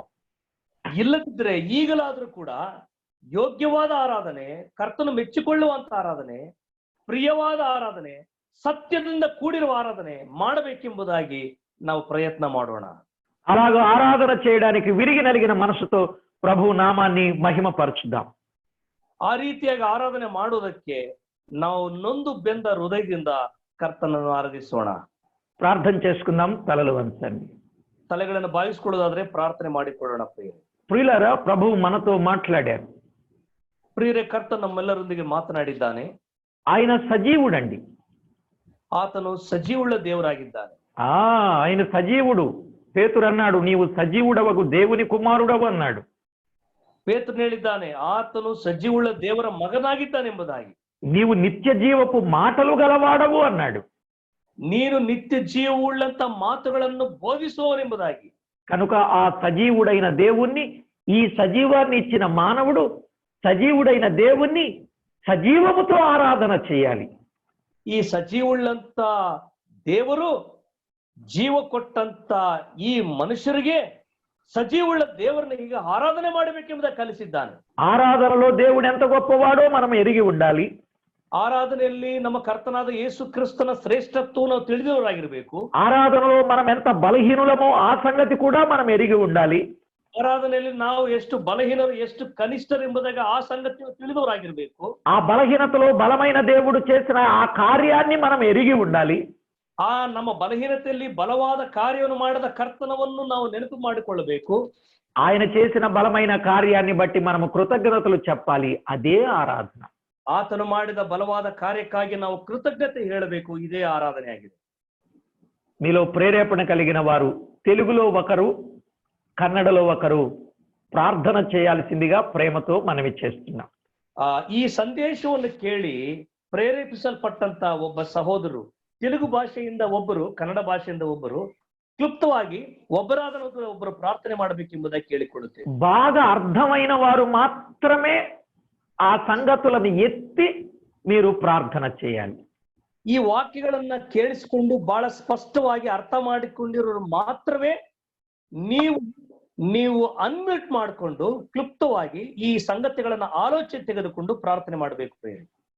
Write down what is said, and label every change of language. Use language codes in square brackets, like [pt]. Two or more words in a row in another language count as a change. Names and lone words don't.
[kn] ಇಲ್ಲದಿದ್ರೆ ಈಗಲಾದ್ರೂ ಕೂಡ ಯೋಗ್ಯವಾದ ಆರಾಧನೆ, ಕರ್ತನು ಮೆಚ್ಚಿಕೊಳ್ಳುವಂತ ಆರಾಧನೆ, ಪ್ರಿಯವಾದ ಆರಾಧನೆ, ಸತ್ಯದಿಂದ ಕೂಡಿರುವ ಆರಾಧನೆ ಮಾಡಬೇಕೆಂಬುದಾಗಿ ನಾವು ಪ್ರಯತ್ನ ಮಾಡೋಣ. [te] అలాగ ఆరాధన చేయడానికి విరిగి నలిగిన మనసుతో ప్రభు నామాన్ని మహిమపరచుదాం. [kn] ಆ ರೀತಿಯಾಗಿ ಆರಾಧನೆ ಮಾಡುವುದಕ್ಕೆ ನಾವು ನೊಂದು ಬೆಂದ ಹೃದಯದಿಂದ ಕರ್ತನನ್ನು ಆರಾಧಿಸೋಣ. [te] ప్రార్థన చేసుకుందాం. తలలు వంచండి. [kn] ತಲೆಗಳನ್ನು ಬಾಗಿಸಿಕೊಳ್ಳೋದಾದ್ರೆ ಪ್ರಾರ್ಥನೆ ಮಾಡಿಕೊಳ್ಳೋಣ. [te] ప్రియులారా, ప్రభువు మనతో మాట్లాడారు. [kn] ಪ್ರಿಯರೇ, ಕರ್ತ ನಮ್ಮೆಲ್ಲರೊಂದಿಗೆ ಮಾತನಾಡಿದ್ದಾನೆ. [te] ఆయన సజీవుడండి. [kn] ಆತನು ಸಜೀವುಳ್ಳ ದೇವರಾಗಿದ್ದಾನೆ. [te] ఆయన సజీవుడు. పేతురు అన్నాడు, నీవు సజీవుడవగు దేవుని కుమారుడవు అన్నాడు. [kn] ಪೇತ್ರನು ಹೇಳಿದ್ದಾನೆ, ಆತನು ಸಜೀವುಳ್ಳ ದೇವರ ಮಗನಾಗಿದ್ದಾನೆಂಬುದಾಗಿ. [te] నీవు నిత్య జీవపు మాటలు గలవాడవు అన్నాడు. [kn] ನೀನು ನಿತ್ಯ ಜೀವವುಳ್ಳಂತ ಮಾತುಗಳನ್ನು ಬೋಧಿಸುವವನೆಂಬುದಾಗಿ. [te] కనుక ఆ సజీవుడైన దేవుణ్ణి, ఈ సజీవాన్ని ఇచ్చిన మానవుడు సజీవుడైన దేవుణ్ణి సజీవముతో ఆరాధన చేయాలి. [kn] ಈ ಸಜೀವುಳ್ಳಂತ ದೇವರು ಜೀವ ಕೊಟ್ಟಂತ ಈ ಮನುಷ್ಯರಿಗೆ ಸಜೀವುಳ್ಳ ದೇವರನ್ನ ಈಗ ಆರಾಧನೆ ಮಾಡಬೇಕೆಂಬುದಾಗಿ ಕಲಿಸಿದ್ದಾನೆ. [te] ఆరాధనలో దేవుడు ఎంత గొప్పవాడో మనం ఎరిగి ఉండాలి. [kn] ಆರಾಧನೆಯಲ್ಲಿ ನಮ್ಮ ಕರ್ತನಾದ ಯೇಸು ಕ್ರಿಸ್ತನ ಶ್ರೇಷ್ಠತ್ವ ನಾವು ತಿಳಿದವರಾಗಿರ್ಬೇಕು. [te] ఆరాధనలో మనం ఎంత బలహీనులమో ఆ సంగతి కూడా మనం ఎరిగి ఉండాలి. [kn] ಆರಾಧನೆಯಲ್ಲಿ ನಾವು ಎಷ್ಟು ಬಲಹೀನರು, ಎಷ್ಟು ಕನಿಷ್ಠರು ಎಂಬುದಾಗಿ ಆ ಸಂಗತಿಯನ್ನು ತಿಳಿದವರಾಗಿರ್ಬೇಕು. [te] ఆ బలహీనతలో బలమైన దేవుడు చేసిన ఆ కార్యాన్ని మనం ఎరిగి ఉండాలి. [kn] ಆ ನಮ್ಮ ಬಲಹೀನತೆಯಲ್ಲಿ ಬಲವಾದ ಕಾರ್ಯವನ್ನು ಮಾಡಿದ ಕರ್ತನವನ್ನು ನಾವು ನೆನಪು ಮಾಡಿಕೊಳ್ಳಬೇಕು. [te] ఆయన చేసిన బలమైన కార్యాన్ని బట్టి మనము కృతజ్ఞతలు చెప్పాలి. అదే ఆరాధన. [kn] ಆತನು ಮಾಡಿದ ಬಲವಾದ ಕಾರ್ಯಕ್ಕಾಗಿ ನಾವು ಕೃತಜ್ಞತೆ ಹೇಳಬೇಕು. ಇದೇ ಆರಾಧನೆ ಆಗಿದೆ. [te] మీలో ప్రేరేపణ కలిగిన వారు తెలుగులో ఒకరు, కన్నడలో ఒకరు ప్రార్థన చేయాల్సిందిగా ప్రేమతో మనవి చేస్తున్నాం. [kn] ಈ ಸಂದೇಶವನ್ನು ಕೇಳಿ ಪ್ರೇರೇಪಿಸಲ್ಪಟ್ಟಂತ ಒಬ್ಬ ಸಹೋದರರು, తెలుగు ಭಾಷೆಯಿಂದ ಒಬ್ಬರು, ಕನ್ನಡ ಭಾಷೆಯಿಂದ ಒಬ್ಬರು, ಕ್ಲುಪ್ತವಾಗಿ ಒಬ್ಬರಾದ ಒಬ್ಬರು ಪ್ರಾರ್ಥನೆ ಮಾಡಬೇಕೆಂಬುದಾಗಿ ಕೇಳಿಕೊಳ್ಳುತ್ತೇವೆ. [te] బాగా అర్థమైన వారు మాత్రమే ఆ సంగతులను ఎత్తి మీరు ప్రార్థన చేయాలి. [kn] ಈ ವಾಕ್ಯಗಳನ್ನ ಕೇಳಿಸಿಕೊಂಡು ಬಹಳ ಸ್ಪಷ್ಟವಾಗಿ ಅರ್ಥ ಮಾಡಿಕೊಂಡಿರೋರು ಮಾತ್ರವೇ ನೀವು ಅನ್ಮ್ಯೂಟ್ ಮಾಡಿಕೊಂಡು ಕ್ಲುಪ್ತವಾಗಿ ಈ ಸಂಗತಿಗಳನ್ನ ಆಲೋಚನೆ ತೆಗೆದುಕೊಂಡು ಪ್ರಾರ್ಥನೆ ಮಾಡಬೇಕು.